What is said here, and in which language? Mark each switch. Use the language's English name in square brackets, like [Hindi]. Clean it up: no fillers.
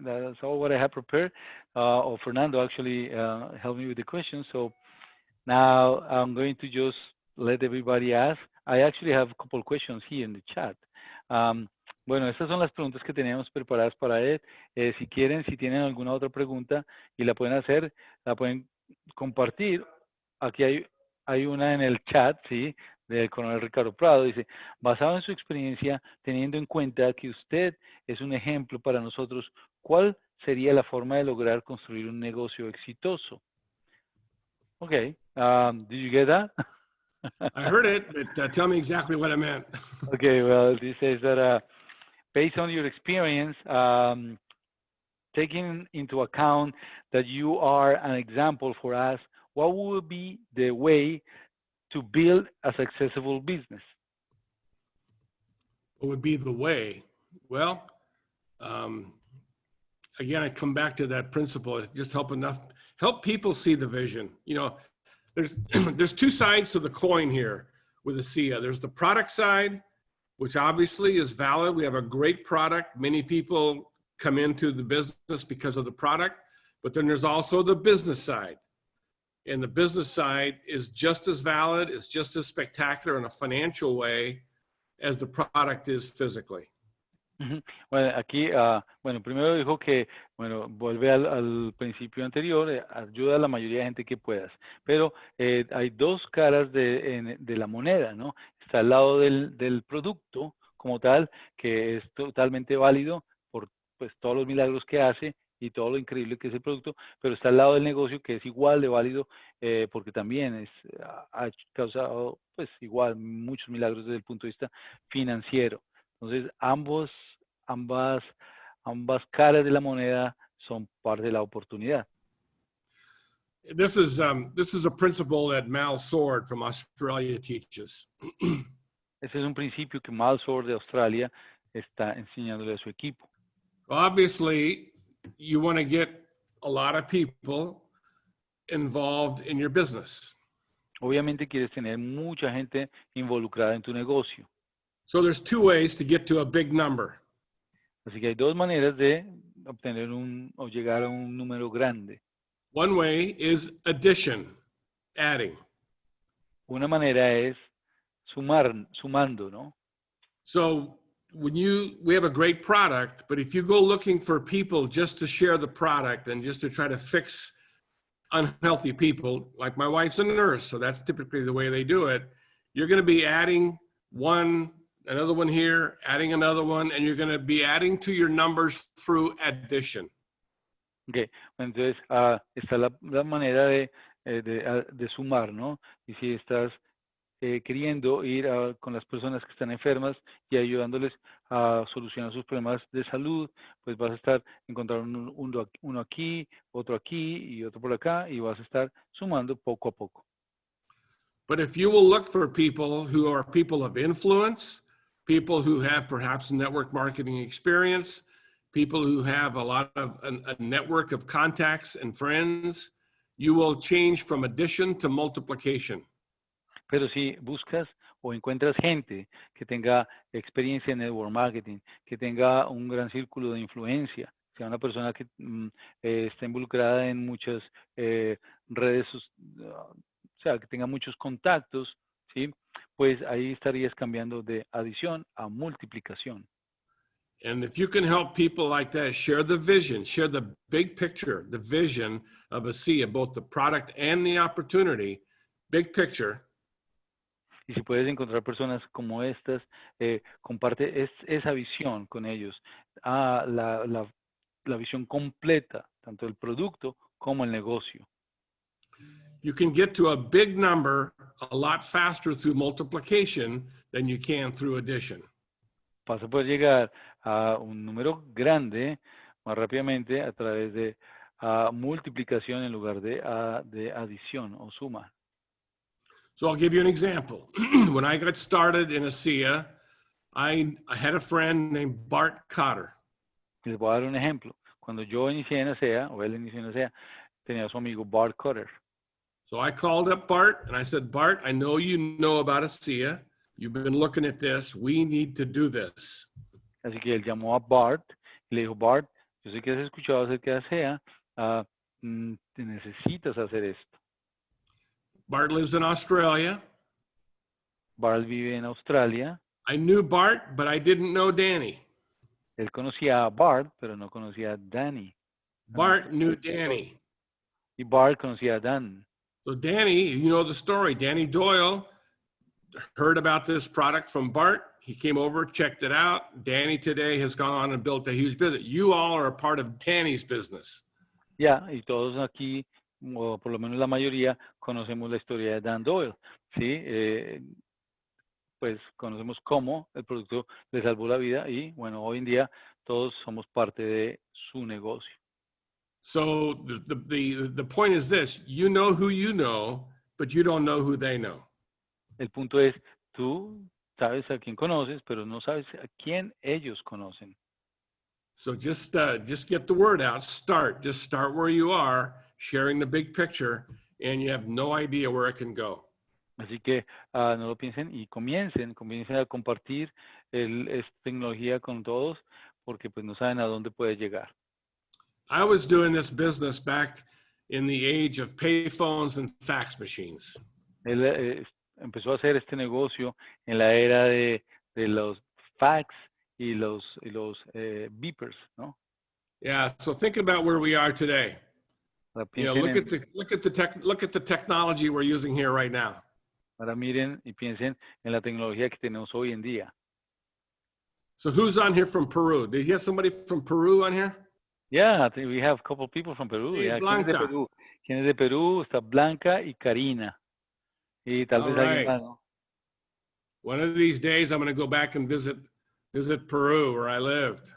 [English] That's all what I have prepared. Fernando actually helped me with the questions. So now I'm going to just let everybody ask. I actually have a couple of questions here in the chat. [Spanish] Bueno, estas son las preguntas que tenemos preparadas para él. Si tienen alguna otra pregunta y la pueden hacer, la pueden compartir. Aquí hay una en el chat, ¿sí? Del coronel Ricardo Prado. Dice, basado en su experiencia, teniendo en cuenta que usted es un ejemplo para nosotros, ¿cuál sería la forma de lograr construir un negocio exitoso? [English] Okay. Did you get that? I heard it, but tell me exactly what I meant. Okay, well, this says that based on your experience, taking into account that you are an example for us, what would be the way to build a successful business? What would be the way? Well, again, I come back to that principle. Just help people see the vision. You know, there's two sides to the coin here with ASEA. There's the product side, which obviously is valid. We have a great product. Many people come into the business because of the product, but then there's also the business side. And the business side is just as valid, it's just as spectacular in a financial way as the product is physically. [Spanish] Bueno, aquí, bueno, primero dijo que, bueno, vuelve al principio anterior, ayuda a la mayoría de gente que puedas, pero hay dos caras de la moneda, ¿no? Está al lado del producto como tal, que es totalmente válido por pues todos los milagros que hace y todo lo increíble que es el producto, pero está al lado del negocio que es igual de válido porque también ha causado pues igual muchos milagros desde el punto de vista financiero. Entonces ambas caras de la moneda son parte de la oportunidad. [English] This is a principle that Mal Sword from Australia teaches. [Spanish] Ese es un principio que Mal Sword de Australia está enseñándole a su equipo. [English] Obviously, you want to get a lot of people involved in your business. [Spanish] Obviamente quieres tener mucha gente involucrada en tu negocio. [English] So there's two ways to get to a big number. [Spanish] Así que hay dos maneras de obtener o llegar a un número grande. [English] One way is addition, adding. [Spanish] Una manera es sumando, ¿no? [English] So we have a great product, but if you go looking for people just to share the product and just to try to fix unhealthy people, like my wife's a nurse, so that's typically the way they do it, you're going to be adding another one here, adding another one, and you're going to be adding to your numbers through addition. [Spanish] Okay, entonces está la manera de sumar, ¿no? Y si estás queriendo ir con las personas que están enfermas y ayudándoles a solucionar sus problemas de salud, pues vas a estar encontrando uno aquí, otro aquí y otro por acá y vas a estar sumando poco a poco. [English] But if you will look for people who are people of influence, people who have perhaps network marketing experience, people who have a lot of a network of contacts and friends, you will change from addition to multiplication. [Spanish] Pero si buscas o encuentras gente que tenga experiencia en network marketing, que tenga un gran círculo de influencia, sea una persona que esté involucrada en muchas redes, o sea, que tenga muchos contactos, ¿sí? Pues ahí estarías cambiando de adición a multiplicación. [English] And if you can help people like that, share the vision, share the big picture, the vision of ASEA, both the product and the opportunity, big picture. [Spanish] Y si puedes encontrar personas como estas, comparte esa visión con ellos, la visión completa, tanto del producto como el negocio. [English] You can get to a big number a lot faster through multiplication than you can through addition. [Spanish] Vas a poder llegar a un número grande más rápidamente a través de multiplicación en lugar de adición o suma. [English] So I'll give you an example. When I got started in ASEA, I had a friend named Bart Cotter. [Spanish] Les voy a dar un ejemplo. Cuando yo inicié en ASEA, o él inició en ASEA, tenía a su amigo Bart Cotter. [English] So I called up Bart and I said, Bart, I know you know about ASEA. You've been looking at this. We need to do this. [Spanish] Así que él llamó a Bart y le dijo, Bart, yo sé que has escuchado acerca de ASEA, te necesitas hacer esto. [English] Bart lives in Australia. [Spanish] Bart vive en Australia. [English] I knew Bart, but I didn't know Danny. [Spanish] Él conocía a Bart, pero no conocía a Danny. [English] Bart knew Danny. [Spanish] Y Bart conocía a Dan. [English] So Danny, you know the story. Danny Doyle heard about this product from Bart. He came over, checked it out. Danny today has gone on and built a huge business. You all are a part of Danny's business. [Spanish] Ya, y todos aquí, o por lo menos la mayoría, conocemos la historia de Dan Doyle, ¿sí? Pues conocemos cómo el producto le salvó la vida y, bueno, hoy en día todos somos parte de su negocio. [English] So the point is this, you know who you know, but you don't know who they know. [Spanish] El punto es, tú sabes a quién conoces, pero no sabes a quién ellos conocen. [English] So just get the word out, just start where you are, sharing the big picture, and you have no idea where it can go. [Spanish] Así que no lo piensen y comiencen a compartir esta tecnología con todos, porque pues no saben a dónde puede llegar. [English] I was doing this business back in the age of payphones and fax machines. [Spanish] Él empezó a hacer este negocio en la era de los fax y los beepers, ¿no? [English] Yeah, so think about where we are today. You know, look at the technology we're using here right now. [Spanish] Ahora miren y piensen en la tecnología que tenemos hoy en día. [English] So who's on here from Peru? Did you have somebody from Peru on here? Yeah, I think we have a couple of people from Peru. [Spanish] Sí, [English] Yeah. Blanca. [Spanish] ¿Quién es de Perú? Está Blanca y Karina. Y tal vez alguien más, ¿no? [English] One of these days I'm going to go back and visit Peru where I lived.